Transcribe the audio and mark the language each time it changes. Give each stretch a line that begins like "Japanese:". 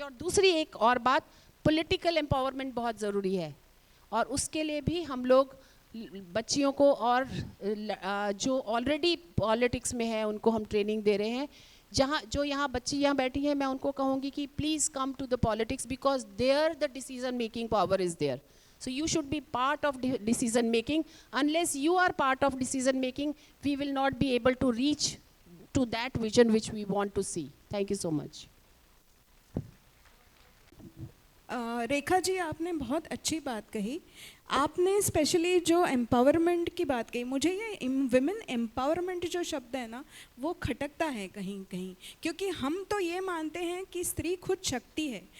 Hindi: और दूसरी एक और बात, पॉलिटिकल एम्पावरमेंट बहुत ज़रूरी है और उसके लिए भी हम लोग बच्चियों को और जो ऑलरेडी पॉलिटिक्स में है उनको हम ट्रेनिंग दे रहे हैं। जो यहाँ बच्ची यहाँ बैठी हैं, मैं उनको कहूँगी कि
English: Please come to the politics because there the decision making power is there. So you should be part of decision making. Unless you are part of decision making, we will not be able to reach to that vision which we want to see. Thank you so much.
Hindi: Rekha ji, आपने बहुत अच्छी बात कही। आपने specially जो empowerment की बात कही, मुझे ये विमेन एम्पावरमेंट जो शब्द है ना वो खटकता है कहीं कहीं, क्योंकि हम तो ये मानते हैं कि स्त्री खुद शक्ति है।